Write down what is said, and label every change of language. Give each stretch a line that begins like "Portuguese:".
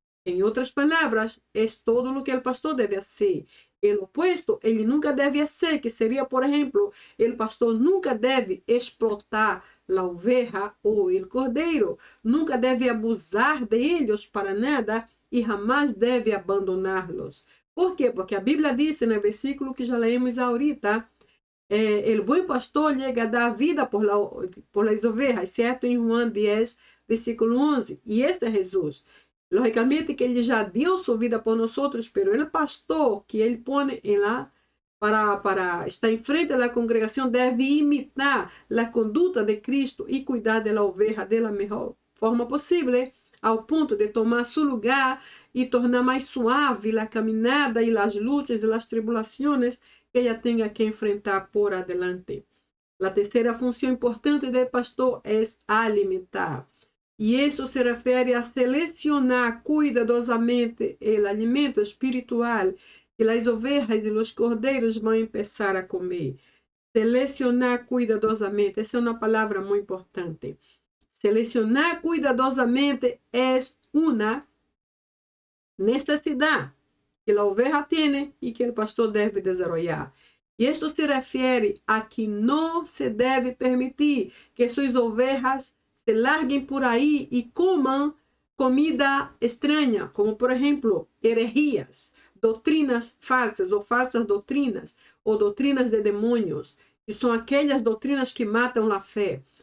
Portuguese: Em outras palavras, é todo o que o pastor deve fazer. O opuesto, ele nunca deve ser, que seria, por exemplo, o pastor nunca deve explotar a oveja ou o cordeiro, nunca deve abusar deles para nada e jamais deve abandoná-los. Por quê? Porque a Bíblia diz no versículo que já lemos ahorita,
Spanish: el buen pastor llega a dar vida por las ovejas,
Portuguese: certo? Em Juan 10, versículo 11. E este é Jesus. Logicamente que ele já deu sua vida por nós, pero o pastor que ele põe lá para estar em frente da congregação deve imitar a conduta de Cristo e cuidar da oveja da melhor forma possível, ao ponto de tomar seu lugar e tornar mais suave a caminhada e as lutas e as tribulações
Spanish: que ella tenga que enfrentar por adelante. La tercera función importante del pastor es alimentar. Y eso se refiere a seleccionar cuidadosamente el alimento espiritual que las ovejas y los corderos van a empezar a comer.
Portuguese: Selecionar cuidadosamente, essa é uma palavra muito importante. Selecionar cuidadosamente
Spanish: es una necesidad
Portuguese: que a oveja tem e que o pastor deve desenvolver. E isto se refere a que não se deve permitir que suas ovejas se larguem por aí e comam comida estranha, como por exemplo, heresias, doutrinas falsas ou falsas doutrinas, ou doutrinas de demônios, que são aquelas doutrinas que matam a fé.